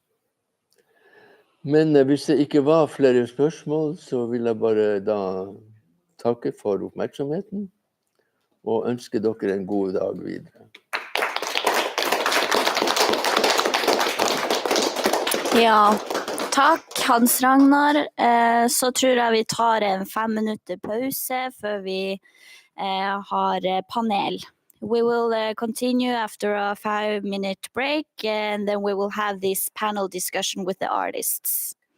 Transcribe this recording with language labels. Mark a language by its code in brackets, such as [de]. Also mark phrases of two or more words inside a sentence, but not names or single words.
[no] Men hvis det ikke var flere spørsmål, så vil jeg bare da takke for oppmerksomheten og ønske dere en god dag videre. Ja, takk Hans Ragnar. Så tror jeg vi tar en 5 minutter pause før vi har panel. [en] We will continue after a 5-minute break and then we will have this panel discussion with the artists.